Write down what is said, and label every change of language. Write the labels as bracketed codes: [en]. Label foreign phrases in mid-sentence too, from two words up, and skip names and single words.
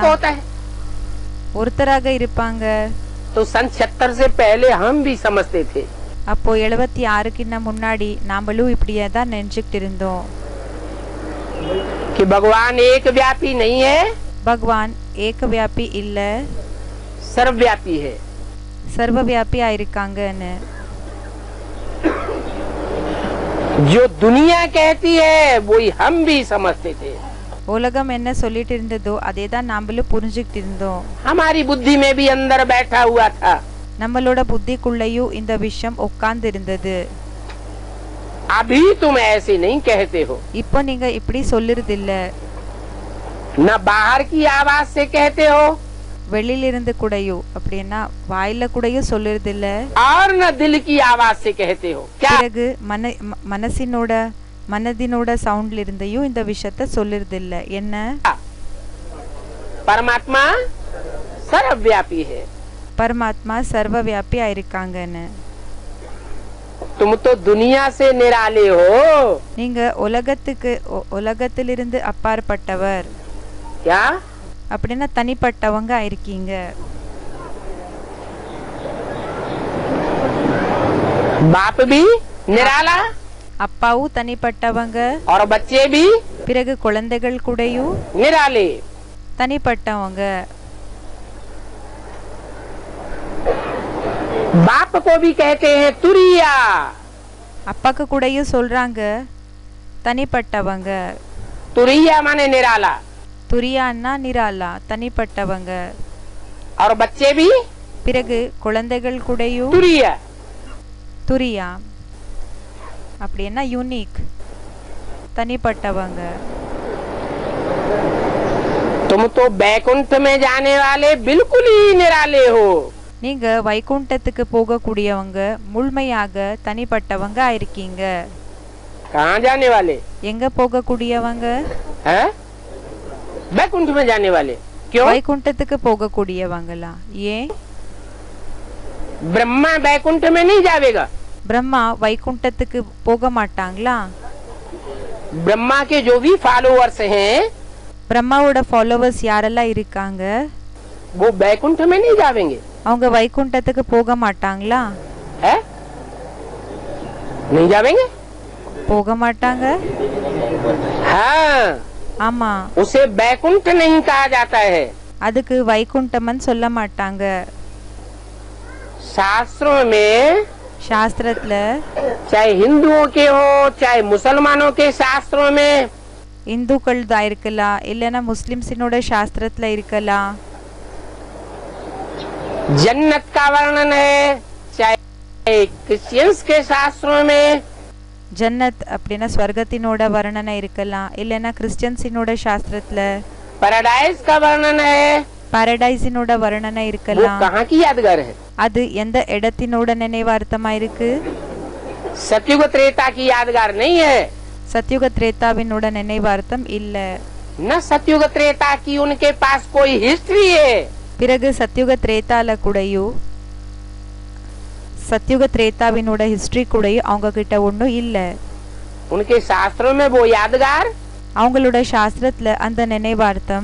[hi] होता है. [ta] ஒருத்தராக இருப்பாங்க. [hi] तो सन 76 से पहले हम भी समझते थे. [ta] அப்போ 76க்கு முன்னாடி நாமளும் இப்படியே தான் நினைச்சுக்கிட்டு இருந்தோம். [hi] कि भगवान एक व्यापी नहीं है, [ta] பகவான் ஏக வியாபி இல்ல, [hi] सर्वव्यापी है. [ta] சர்வவியாபியா இருக்காங்கன்னு. [hi] जो दुनिया कहती है वही हम भी समझते थे. [ta] உலகம் என்ன சொல்லிட்டு இருந்ததோ அதே தான் நாமளும் புரிஞ்சுக்கிட்டு இருந்தோம். [hi] हमारी बुद्धि में भी अंदर बैठा हुआ था. [ta] நம்மளோட புத்திக்குள்ளேயும் இந்த விஷயம் உட்கார்ந்து இருந்தது. [hi] अभी तुम ऐसे नहीं कहते हो. [ta] இப்போ நீங்க இப்படி சொல்லுறது இல்ல. [hi] न बाहर की आवाज से कहते हो, [ta] வெளியிலிருந்து கூடயும் அப்படின்னா வாயில கூடயும் சொல்லுறது இல்ல. [hi] और न दिल की आवाज से कहते हो क्या? [ta] பிறகு மனதினோட சவுண்ட்ல இருந்தையும் இந்த விஷயத்த சொல்லுறது இல்ல. என்ன? [hi] परमात्मा सर्वव्यापी है. [ta] பரமாத்மா சர்வவியாபியா இருக்காங்கன்னு. [hi] तुम तो दुनिया से निराले हो. [ta] நீங்க உலகத்திலிருந்து அப்பாற்பட்டவர். [hi] क्या? [ta] அப்படின்னா தனிப்பட்டவங்க இருக்கீங்க. [hi] बाप भी निराला [ta] அப்பாவும் தனிப்பட்டவங்க. [hi] और बच्चे भी [ta] பிறகு குழந்தைகள் கூடயும் [hi] निराले [ta] தனிப்பட்டவங்க. [hi] बाप को भी कहते हैं तुरिया. [ta] அப்பாக்கு கூடயும் சொல்றாங்க தனிப்பட்டவங்க. [hi] तुरिया माने निराला. [ta] துரியான்னா நிராலா தனிப்பட்டவங்க. [hi] और बच्चे भी [ta] பிறகு குழந்தைகள் கூடயும் [hi] तुरिया. [ta] துரியா அப்படின்னா யூனிக் தனிப்பட்டவங்க. [hi] तुम तो बैकुंठ में जाने वाले बिल्कुल ही निराले हो. [ta] நீங்க வைகுண்டத்துக்கு போகக்கூடியவங்க முழுமையாக தனிப்பட்டவங்க இருக்கீங்க. [hi] कहाँ जाने वाले? [ta] எங்க போகக்கூடியவங்க? [hi] हैं? बैकुंठ में जाने वाले. क्यों? [ta] வைகுண்டத்துக்கு போகக்கூடியவங்களா? ஏன்? [hi] ब्रह्मा बैकुंठ में नहीं जाएगा. [ta] பிரம்மா வைகுண்டத்துக்கு போக மாட்டாங்களா? [hi] ब्रह्मा के जो भी फॉलोअर्स हैं [ta] பிரம்மாவோட ஃபாலோவர்ஸ் யாரெல்லாம் இருக்காங்க [hi] वो बैकुंठ में नहीं जाएंगे. [ta] அவங்க வைகுண்டத்துக்கு போக மாட்டாங்களா? [hi] है? नहीं जाएंगे. [ta] போக மாட்டாங்க. [hi] हाँ. [ta] ஆமா. [hi] उसे बैकुंठ नहीं कहा जाता है. [ta] அதுக்கு வைகுண்டம்னு சொல்ல மாட்டாங்க. [hi] शास्त्रों में [ta] சாஸ்திரத்துல [hi] चाहे हिंदुओं के हो चाहे मुसलमानों के शास्त्रों में [ta] இந்துக்கள் தான் இருக்கலாம் இல்லனா முஸ்லிம்ஸினோட சாஸ்திரத்துல இருக்கலாம். [hi] जन्नत का वर्णन है चाहे क्रिश्चियंस के शास्त्रों में [ta] ஜன்னத் அப்படின்னா ஸ்வர்கத்தினோட வர்ணனை இருக்கலாம் இல்லனா கிறிஸ்டியன்ஸினோட சாஸ்திரத்துல [hi] पैराडाइज का वर्णन है. [ta] பாரடைஸினோட வர்ணனை [hi] वो [ta] இருக்கலாம். [hi] कहाँ की यादगार है? [ta] அது எந்த இடத்தினோட நினைவார்த்தமா இருக்கு? [hi] सतयुग त्रेता की यादगार नहीं है. [ta] சத்யுக திரேதாவினோட நினைவார்த்தம் இல்ல. [hi] न सतयुग त्रेता की उनके पास कोई हिस्ट्री है. [ta] பிறகு சத்யுக திரேதால கூடயும் சத்யுக திரேதாவினோட ஹிஸ்டரி கூடயும் அவங்க கிட்ட ஒன்றும் இல்ல. [hi] उनके शास्त्रों में वो यादगार [ta] அவங்களோட சாஸ்திரத்துல அந்த நினைவார்த்தம்